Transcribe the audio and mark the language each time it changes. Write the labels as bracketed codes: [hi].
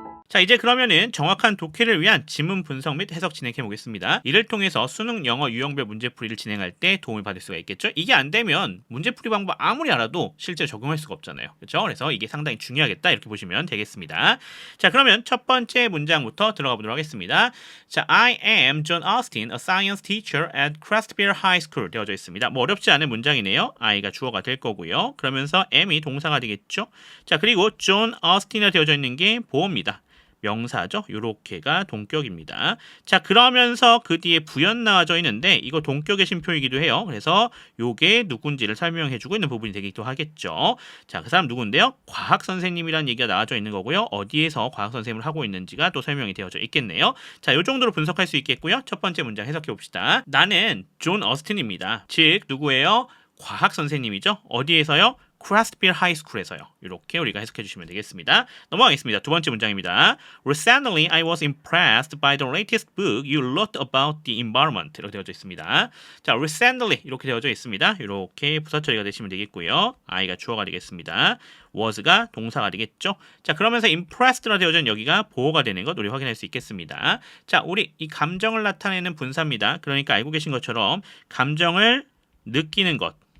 [ko] 자, 이제 그러면은 정확한 독해를 위한 지문 분석 및 해석 진행해 보겠습니다. 이를 통해서 수능 영어 유형별 문제풀이를 진행할 때 도움을 받을 수가 있겠죠. 이게 안 되면 문제풀이 방법 아무리 알아도 실제 적용할 수가 없잖아요. 그렇죠? 그래서 이게 상당히 중요하겠다 이렇게 보시면 되겠습니다. 자, 그러면 첫 번째 문장부터 들어가 보도록 하겠습니다. [en] 자, I am John Austin, a science teacher at Crestbeer High School [ko] 되어져 있습니다. 뭐 어렵지 않은 문장이네요. I가 주어가 될 거고요. 그러면서 am이 동사가 되겠죠. 자, 그리고 John Austin이 되어져 있는 게 보어입니다. 명사죠. 요렇게가 동격입니다. 자, 그러면서 그 뒤에 부연 나와져 있는데 이거 동격의 심표이기도 해요. 그래서 요게 누군지를 설명해주고 있는 부분이 되기도 하겠죠. 자, 그 사람 누군데요? 과학 선생님이라는 얘기가 나와져 있는 거고요. 어디에서 과학 선생님을 하고 있는지가 또 설명이 되어져 있겠네요. 자, 요 정도로 분석할 수 있겠고요. 첫 번째 문장 해석해 봅시다. 나는 존 어스틴입니다. 즉 누구예요? 과학 선생님이죠. 어디에서요? 크라스트빌 하이스쿨에서요. 이렇게 우리가 해석해 주시면 되겠습니다. 넘어가겠습니다. 두 번째 문장입니다. [en] Recently, I was impressed by the latest book you wrote about the environment. [ko] 이렇게 되어져 있습니다. 자, recently 이렇게 되어져 있습니다. 이렇게 부사 처리가 되시면 되겠고요. I가 주어가 되겠습니다. was가 동사가 되겠죠. 자, 그러면서 impressed라 되어져 있는 여기가 보어가 되는 것 우리 확인할 수 있겠습니다. 자, 우리 이 감정을 나타내는 분사입니다. 그러니까 알고 계신 것처럼 감정을 느끼는 것.